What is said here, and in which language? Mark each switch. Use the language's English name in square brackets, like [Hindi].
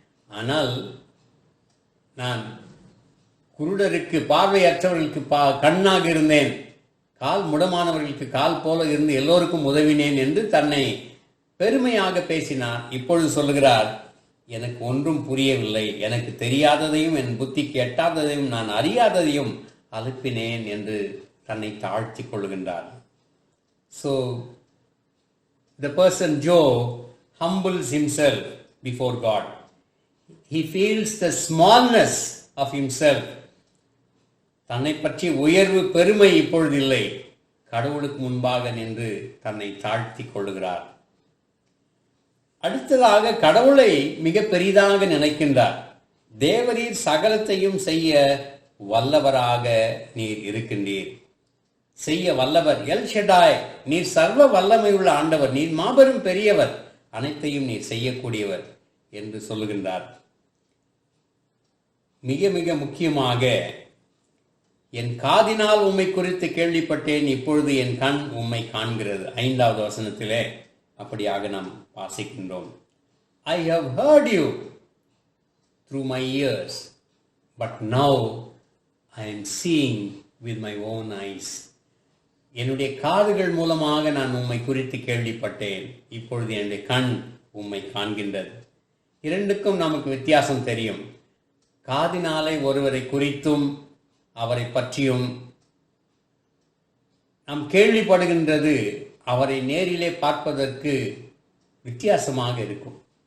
[Tamil] ஆனால் நான் குருடருக்கு, பார்வையற்றவர்களுக்கு கண்ணாக இருந்தேன், கால் முடமானவர்களுக்கு கால் போல இருந்து எல்லோருக்கும் உதவினேன் என்று தன்னை பெருமையாக பேசினார். இப்பொழுது சொல்லுகிறார், எனக்கு ஒன்றும் புரியவில்லை, எனக்கு தெரியாததையும் என் புத்திக்கு எட்டாததையும் நான் அறியாததையும் அனுப்பினேன் என்று தன்னை தாழ்த்தி கொள்கின்றார். [English] So the person Job humbles himself before God. He feels the smallness of himself. [Tamil] தன்னை பற்றி உயர்வு பெருமை இப்பொழுது இல்லை, கடவுளுக்கு முன்பாக நின்று தன்னை தாழ்த்தி கொள்ளுகிறார். அடுத்ததாக கடவுளை மிக பெரிதாக நினைக்கின்றார். தேவரீர் சகலத்தையும் செய்ய வல்லவராக நீர் இருக்கின்றீர். செய்ய வல்லவர், எல் ஷெடாய், நீர் சர்வ வல்லமை உள்ள ஆண்டவர், நீர் மாபெரும் பெரியவர், அனைத்தையும் நீர் செய்யக்கூடியவர் என்று சொல்லுகின்றார். மிக மிக முக்கியமாக, என் காதினால் உம்மை குறித்து கேள்விப்பட்டேன், இப்பொழுது என் கண் உம்மை காண்கிறது. 5வது வசனத்திலே அப்படியாக நாம் வாசிக்கின்றோம். [English] I have heard you through my ears, but now I am seeing with my own eyes. [Tamil] என்னுடைய காதுகள் மூலமாக நான் உம்மை குறித்து கேள்விப்பட்டேன், இப்பொழுது என்னுடைய கண் உம்மை காண்கின்றது. இரண்டுக்கும் நமக்கு வித்தியாசம் தெரியும். காதினாலே ஒருவரை குறித்தும் அவரை பற்றியும் நாம் கேள்விப்படுகின்றது அவரை நேரிலே பார்ப்பதற்கு வித்தியாசமாக இருக்கும்.